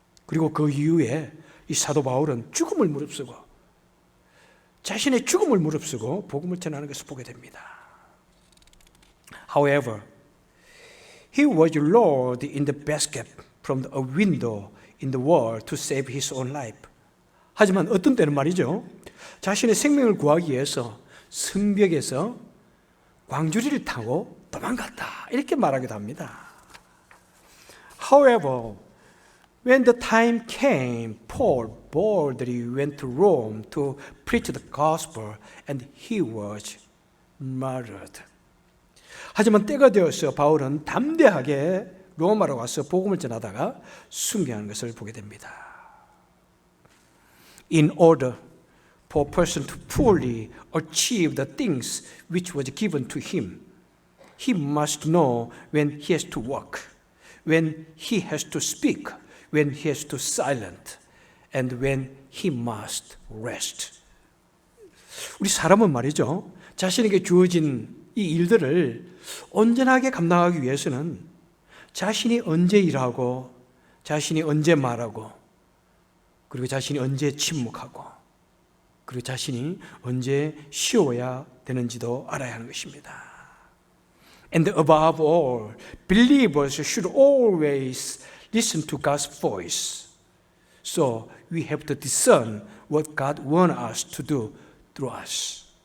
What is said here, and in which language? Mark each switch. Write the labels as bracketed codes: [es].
[ko] 그리고 그 이후에 이 사도 바울은 죽음을 무릅쓰고 자신의 죽음을 무릅쓰고 복음을 전하는 것을 보게 됩니다. [en] However, he was lured in the basket from a window in the wall to save his own life. [ko] 하지만 어떤 때는 말이죠. 자신의 생명을 구하기 위해서 성벽에서 광주리를 타고 도망갔다. 이렇게 말하기도 합니다. [en] However, when the time came, Paul boldly went to Rome to preach the gospel and he was martyred. [ko] 하지만 때가 되어서 바울은 담대하게 로마로 가서 복음을 전하다가 순교하는 것을 보게 됩니다. [en] In order for a person to fully achieve the things which was given to him, he must know when he has to walk, when he has to speak, when he has to silent, and when he must rest. [ko] 우리 사람은 말이죠. 자신에게 주어진 이 일들을 온전하게 감당하기 위해서는 자신이 언제 일하고, 자신이 언제 말하고, 그리고 자신이 언제 침묵하고, 그리고 자신이 언제 쉬어야 되는지도 알아야 하는 것입니다. [en] And above all, believers should always listen to God's voice. So we have to discern what God wants us to do through us.